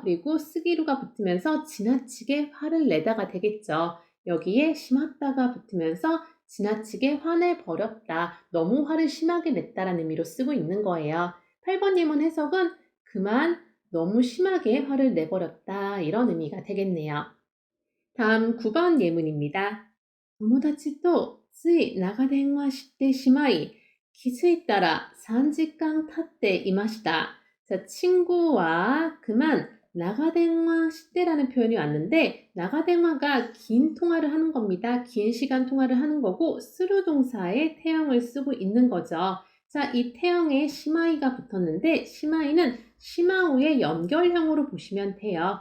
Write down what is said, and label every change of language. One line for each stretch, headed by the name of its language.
Korean: 그리고 쓰기루가 붙으면서 지나치게 화를 내다가 되겠죠. 여기에 시마다가 붙으면서 지나치게 화내버렸다, 너무 화를 심하게 냈다라는 의미로 쓰고 있는 거예요. 8번 예문 해석은 그만 너무 심하게 화를 내버렸다, 이런 의미가 되겠네요. 다음 9번 예문입니다.
Japanese: 友達とつい長電話してしまい、気づいたら3時間経っていました.
Korean: 자, 친구와 그만 나가電話 시대라는 표현이 왔는데 나가電話가 긴 통화를 하는 겁니다. 긴 시간 통화를 하는 거고 스루 동사의 태형을 쓰고 있는 거죠. 자, 이 태형에 시마이가 붙었는데 시마이는 시마우의 연결형으로 보시면 돼요.